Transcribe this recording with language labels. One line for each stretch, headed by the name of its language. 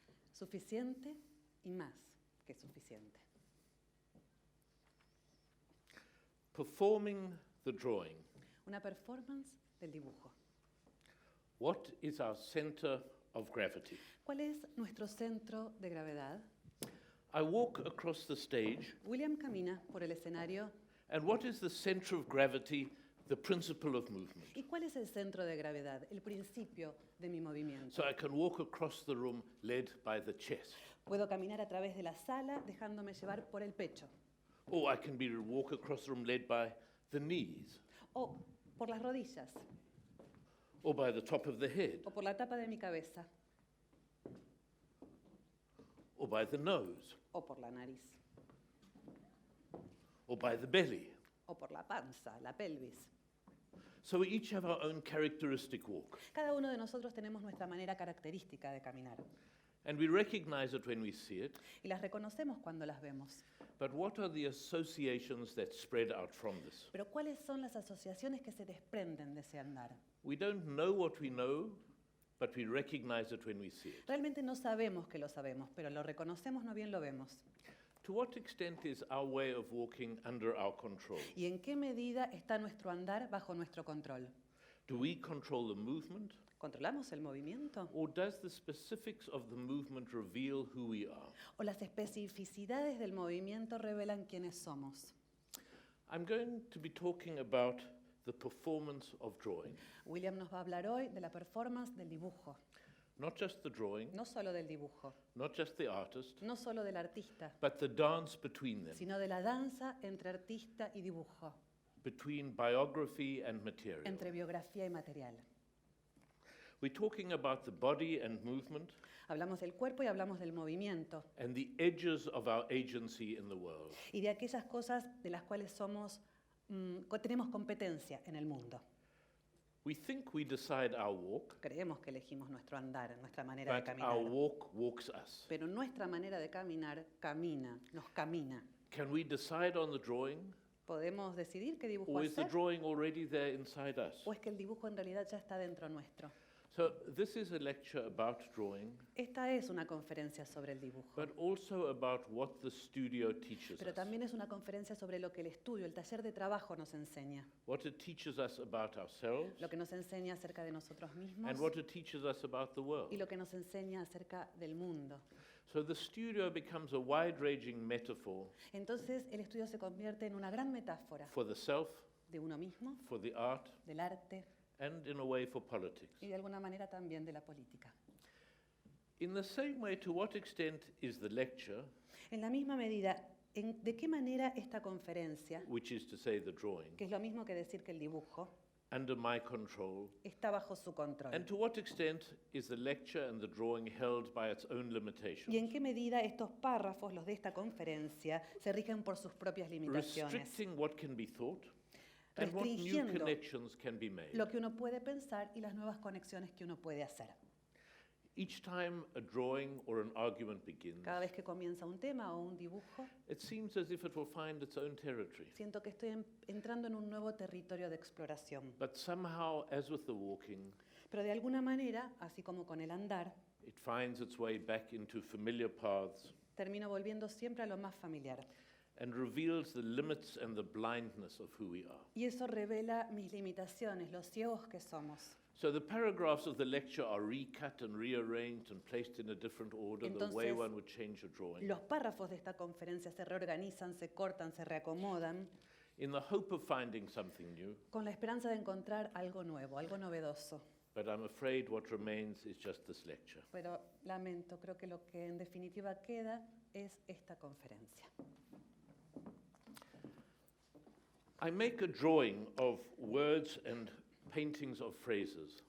Spanish: Suficiente y más que suficiente.
English: Performing the drawing.
Spanish: Una performance del dibujo.
English: What is our center of gravity?
Spanish: ¿Cuál es nuestro centro de gravedad?
English: I walk across the stage,
Spanish: William camina por el escenario.
English: and what is the center of gravity? The principle of movement.
Spanish: ¿Y cuál es el centro de gravedad? El principio de mi movimiento.
English: So I can walk across the room led by the chest.
Spanish: Puedo caminar a través de la sala dejándome llevar por el pecho.
English: Or I can walk across the room led by the knees.
Spanish: O por las rodillas.
English: Or by the top of the head.
Spanish: O por la tapa de mi cabeza.
English: Or by the nose.
Spanish: O por la nariz.
English: Or by the belly.
Spanish: O por la panza, la pelvis.
English: So we each have our own characteristic walk.
Spanish: Cada uno de nosotros tenemos nuestra manera característica de caminar.
English: And we recognize it when we see it.
Spanish: Y las reconocemos cuando las vemos.
English: But what are the associations that spread out from this?
Spanish: Pero ¿cuáles son las asociaciones que se desprenden de ese andar?
English: We don't know what we know, but we recognize it when we see it.
Spanish: Realmente no sabemos que lo sabemos, pero lo reconocemos, no bien lo vemos.
English: To what extent is our way of walking under our control?
Spanish: ¿Y en qué medida está nuestro andar bajo nuestro control?
English: Do we control the movement?
Spanish: ¿Controlamos el movimiento?
English: Or does the specifics of the movement reveal who we are?
Spanish: ¿O las especificidades del movimiento revelan quiénes somos?
English: I'm going to be talking about the performance of drawing.
Spanish: William nos va a hablar hoy de la performance del dibujo.
English: Not just the drawing,
Spanish: No solo del dibujo,
English: not just the artist,
Spanish: no solo del artista,
English: but the dance between them,
Spanish: sino de la danza entre artista y dibujo,
English: between biography and material.
Spanish: entre biografía y material.
English: We're talking about the body and movement
Spanish: Hablamos del cuerpo y hablamos del movimiento
English: and the edges of our agency in the world.
Spanish: y de aquellas cosas de las cuales tenemos competencia en el mundo.
English: We think we decide our walk,
Spanish: Creemos que elegimos nuestro andar, nuestra manera de
English: but
Spanish: caminar.
English: our walk walks us.
Spanish: Pero nuestra manera de caminar nos camina.
English: Can we decide on the drawing,
Spanish: ¿Podemos decidir qué dibujo
English: or is the
Spanish: hacer?
English: drawing already there inside us?
Spanish: ¿O es que el dibujo en realidad ya está dentro nuestro?
English: So this is a lecture about drawing,
Spanish: Esta es una conferencia sobre el dibujo,
English: but also about what the studio teaches
Spanish: pero
English: us,
Spanish: también es una conferencia sobre lo que el estudio, el taller de trabajo nos enseña,
English: what it teaches us about ourselves,
Spanish: lo que nos enseña acerca de nosotros mismos
English: and what it teaches us about the world.
Spanish: y lo que nos enseña acerca del mundo.
English: So the studio becomes a wide-ranging metaphor
Spanish: Entonces el estudio se convierte en una gran metáfora
English: for the self,
Spanish: de uno mismo,
English: for the art,
Spanish: del arte
English: and in a way for politics.
Spanish: y de alguna manera también de la política.
English: In the same way, to what extent is the lecture,
Spanish: En la misma medida, ¿de qué manera esta conferencia,
English: which is to say the drawing,
Spanish: que es lo mismo que decir que el dibujo,
English: under my control,
Spanish: está bajo su control?
English: and to what extent is the lecture and the drawing held by its own
Spanish: ¿Y en
English: limitations,
Spanish: qué medida estos párrafos, los de esta conferencia, se rigen por sus propias limitaciones?
English: restricting what can be thought and what new
Spanish: Restringiendo
English: connections can be made?
Spanish: lo que uno puede pensar y las nuevas conexiones que uno puede hacer.
English: Each time a drawing or an argument begins,
Spanish: Cada vez que comienza un tema o un dibujo,
English: it seems as if it will find its own territory.
Spanish: siento que estoy entrando en un nuevo territorio de exploración.
English: But somehow, as with the walking,
Spanish: Pero de alguna manera, así como con el andar,
English: it finds its way back into familiar paths
Spanish: termino volviendo siempre a lo más familiar.
English: and reveals the limits and the blindness of who we are.
Spanish: Y eso revela mis limitaciones, los ciegos que somos.
English: So the paragraphs of the lecture are recut and rearranged and placed in a different order, the way
Spanish: Entonces,
English: one would change a drawing,
Spanish: Los párrafos de esta conferencia se reorganizan, se cortan, se reacomodan,
English: in the hope of finding something new.
Spanish: con la esperanza de encontrar algo nuevo, algo novedoso.
English: But I'm afraid what remains is just this lecture.
Spanish: Pero lamento, creo que lo que en definitiva queda es esta conferencia.
English: I make a drawing of words and paintings of phrases,